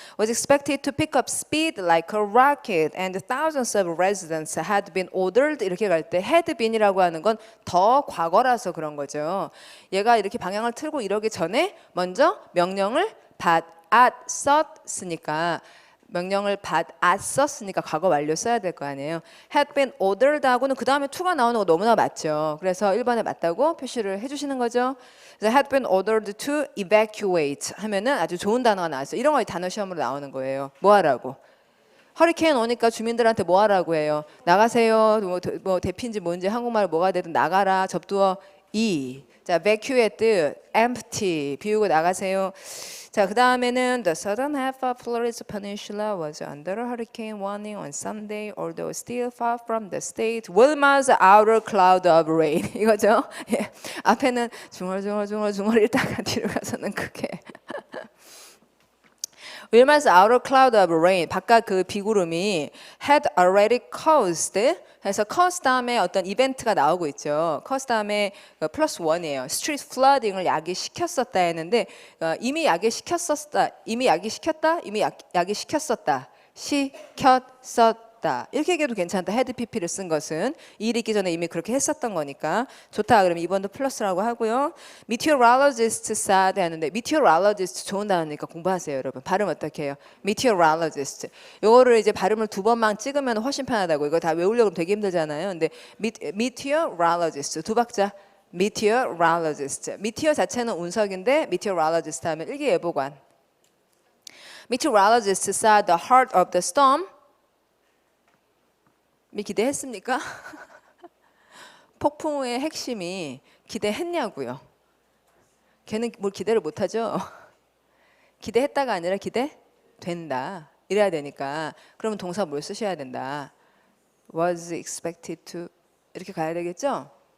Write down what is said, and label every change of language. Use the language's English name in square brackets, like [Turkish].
[English] Was expected to pick up speed like a rocket and thousands of residents had been ordered [Korean] 이렇게 갈 때 had been이라고 하는 건 더 과거라서 그런 거죠. 얘가 이렇게 방향을 틀고 이러기 전에 먼저 명령을 받았었으니까 명령을 받았었으니까 과거 완료 써야 될 거 아니에요. had been ordered 하고는 그 다음에 to가 나오는 거 너무나 맞죠. 그래서 1번에 맞다고 표시를 해주시는 거죠. 그래서 had been ordered to evacuate 하면은 아주 좋은 단어가 나왔어요. 이런 거 단어 시험으로 나오는 거예요. 뭐 하라고? 허리케인 오니까 주민들한테 뭐 하라고 해요? 나가세요. 뭐 대피인지 뭔지 한국말로 뭐가 되든 나가라. 접두어 이. 자, evacuate 뜻 empty 비우고 나가세요. [English] 자, 그 다음에는 the southern half of Florida Peninsula was under hurricane warning on Sunday, although still far from the state. Wilma's outer cloud of rain [Korean] 이거죠. 예. 앞에는 중얼중얼 있다가 뒤로 가서는 크게. [English] Wilma's outer cloud of rain [Korean] 바깥 그 비구름이 [English] had already caused [Korean] 해서 cause 다음에 어떤 이벤트가 나오고 있죠. cause 다음에 플러스 1이에요. street flooding을 야기시켰었다 했는데 이미 야기시켰었다. 이미 야기시켰다. 이미 야기시켰었다. 시켰었다. 이렇게 얘기해도 괜찮다. had pp를 쓴 것은 이 일 있기 전에 이미 그렇게 했었던 거니까 좋다. 그럼 2번도 플러스라고 하고요. meteorologist said 하는데 meteorologist 좋은 단어니까 공부하세요, 여러분. 발음 어떻게 해요? meteorologist. 요거를 이제 발음을 2번만 찍으면 훨씬 편하다고. 이거 다 외우려고 하면 되게 힘들잖아요. 근데 meteorologist 두 박자. meteorologist. meteor 자체는 운석인데 meteorologist 하면 일기예보관. [English] meteorologist said the heart of the storm [Korean] 기대했습니까? 폭풍의 핵심이 기대했냐고요. 걔는 뭘 기대를 못하죠. 기대했다가 아니라 기대된다. 이래야 되니까. 그러면 동사 뭘 쓰셔야 된다. [English] Was expected to [Korean] 이렇게 가야 되겠죠?